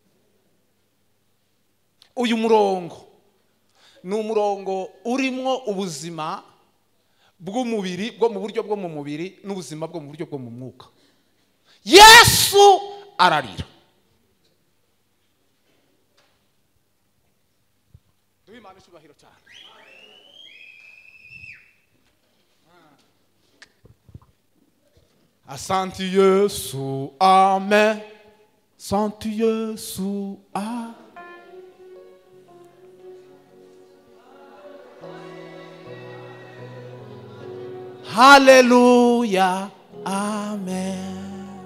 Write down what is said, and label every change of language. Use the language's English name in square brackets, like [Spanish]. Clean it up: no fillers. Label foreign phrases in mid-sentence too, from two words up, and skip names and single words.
[Kinyarwanda] Uyu murongo ni umurongo urimwo ubuzima bw'umubiri bwo mu buryo bwo mu mubiri n'ubuzima bwo mu buryo bwo mu mwuka. Yesu ararira. Duhimana cyubahiro cyane. [Swahili] Asante Yesu, amen. Asante Yesu, amen. Hallelujah, amen.